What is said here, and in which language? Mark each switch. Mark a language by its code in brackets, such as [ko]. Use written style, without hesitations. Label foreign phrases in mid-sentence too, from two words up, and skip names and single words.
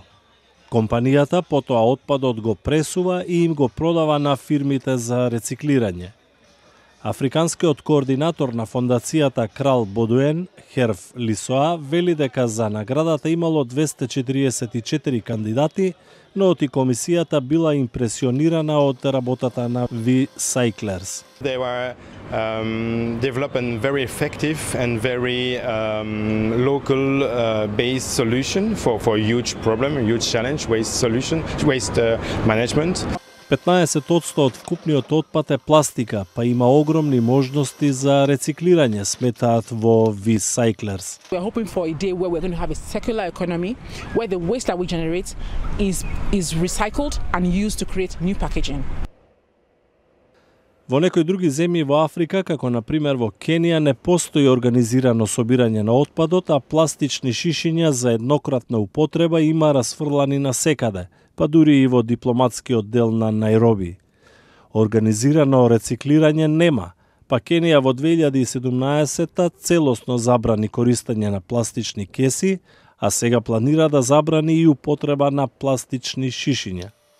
[mk] Компанијата потоа отпадот го пресува и им го продава на фирмите за рециклирање. Африканскиот координатор на фондацијата Крал Бодуен, Херф Лисоа, вели дека за наградата имало 244 кандидати, но и комисијата била импресионирана од работата на V-Cyclers. [en] They were developing very effective and very local based solution for a huge problem, a huge challenge, waste management. [mk] 15% од вкупниот отпад е пластика, па има огромни можности за рециклирање, сметаат во V-Cyclers. [en] We're hoping for a day where we're going to have a circular economy, where the waste that we generate is recycled and used to create new packaging. [mk] Во некои други земји во Африка, како на пример во Кенија, не постои организирано собирање на отпадот, а пластични шишиња за еднократна употреба има расфрлани насекаде, па дури и во дипломатскиот дел на Најроби. Организирано рециклирање нема, па Кенија во 2017 целосно забрани користење на пластични кеси, а сега планира да забрани и употреба на пластични шишиња.